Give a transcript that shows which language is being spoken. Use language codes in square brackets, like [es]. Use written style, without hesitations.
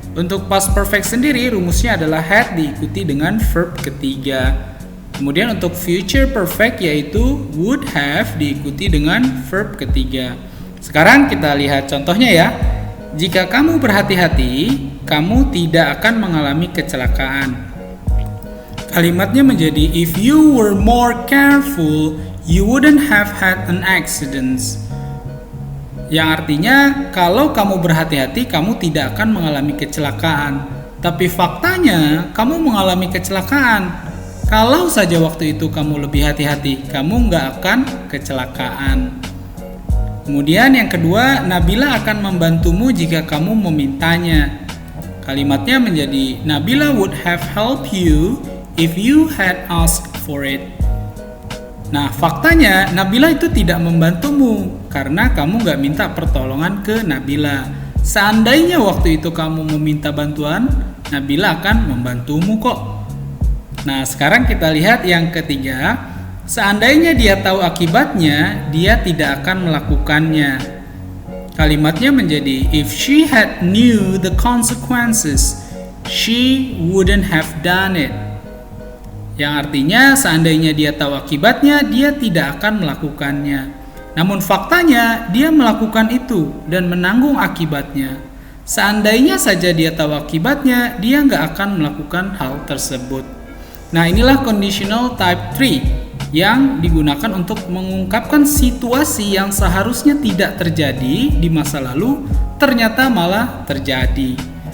[id] Untuk past perfect sendiri rumusnya adalah had diikuti dengan verb ketiga. Kemudian untuk future perfect yaitu would have diikuti dengan verb ketiga. Sekarang kita lihat contohnya ya. Jika kamu berhati-hati, kamu tidak akan mengalami kecelakaan. Kalimatnya menjadi [en] if you were more careful, you wouldn't have had an accident. [id] Yang artinya, kalau kamu berhati-hati, kamu tidak akan mengalami kecelakaan. Tapi faktanya, kamu mengalami kecelakaan. Kalau saja waktu itu kamu lebih hati-hati, kamu nggak akan kecelakaan. Kemudian yang kedua, Nabila akan membantumu jika kamu memintanya. Kalimatnya menjadi, [en] Nabila would have helped you if you had asked for it. [id] Nah, faktanya Nabila itu tidak membantumu karena kamu gak minta pertolongan ke Nabila. Seandainya waktu itu kamu meminta bantuan, Nabila akan membantumu kok. Nah, sekarang kita lihat yang ketiga. Seandainya dia tahu akibatnya, dia tidak akan melakukannya. Kalimatnya menjadi [en] if she had knew the consequences, she wouldn't have done it. [id] Yang artinya seandainya dia tahu akibatnya, dia tidak akan melakukannya. Namun faktanya dia melakukan itu dan menanggung akibatnya. Seandainya saja dia tahu akibatnya, dia nggak akan melakukan hal tersebut. Nah, inilah conditional type 3 yang digunakan untuk mengungkapkan situasi yang seharusnya tidak terjadi di masa lalu, ternyata malah terjadi.